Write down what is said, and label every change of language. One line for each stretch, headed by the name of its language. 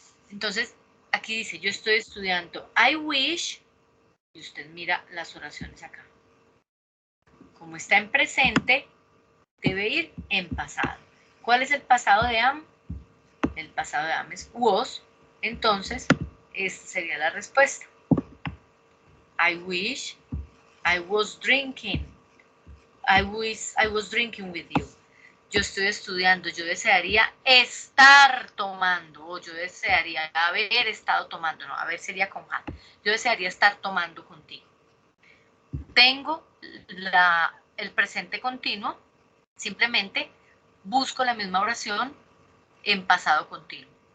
Spanish: Entonces, aquí dice, yo estoy estudiando.
English: I wish,
Spanish: y usted mira las oraciones acá. Como está en presente, debe ir en pasado. ¿Cuál es el pasado de am? El pasado de am es was. Entonces, esta sería la respuesta.
English: I wish I was drinking. I wish I was drinking with you.
Spanish: Yo estoy estudiando, yo desearía estar tomando, o yo desearía haber estado tomando, no, haber sería con had. Yo desearía estar tomando contigo. Tengo el presente continuo, simplemente busco la misma oración en pasado continuo.